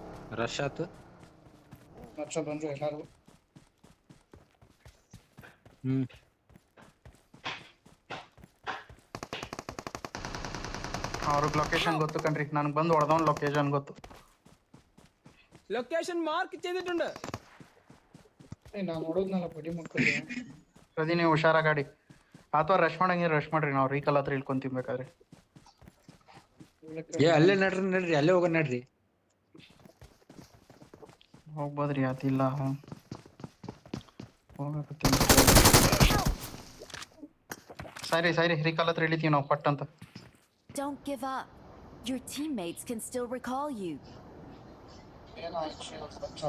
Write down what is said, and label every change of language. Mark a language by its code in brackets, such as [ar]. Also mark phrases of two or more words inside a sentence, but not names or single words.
[kn] ರಶ್ ಆತು. ಲಕ್ಷ ಬಂದ್ರು ಎಲ್ಲಾರು. ಹ್ಮ್ ಅವ್ರಿಗೆ ಲೊಕೇಶನ್ ಗೊತ್ತು ಕಣ್ರಿ, ನನಗೆ ಬಂದು ಹೊಡೆದವನ್ ಲೊಕೇಶನ್ ಗೊತ್ತು. [en] location mark [ml] ചെയ്തിട്ടുണ്ട്. [kn] ನಾನು ನೋಡೋದ್ನಲ್ಲ ಬಡಿ ಮಕ್ಕಳಿಗೆ. ಪ್ರತಿ ನೀವು ಹುಷಾರ ಗಾಡಿ ಅಥವಾ ರಶ್ ಮಾಡಂಗೆ ರಶ್ ಮಾಡ್ರಿ, ನಾವು ರೀಕಲ್ ಹತ್ರ ಇಳ್ಕೊಂಡ್ ತಿನ್ಬೇಕಾದ್ರೆ. ಏ ಅಲ್ಲೇ ನಡ್ರಿ ಅಲ್ಲೇ ಹೋಗೋಣ ನಡ್ರಿ. ಹೋಗ್ಬೋದ್ರಿ, ಅದಿಲ್ಲ ಹೋಗಕತ್ತೀನಿ. ಸರಿ ರೀಕಲ್ ಹತ್ರ ಇಳಿತೀವಿ ನಾವು ಪಟ್ ಅಂತ. [en] Don't give up. Your teammates can still recall you. [kn] ಏನೋ ಲಕ್ಷ.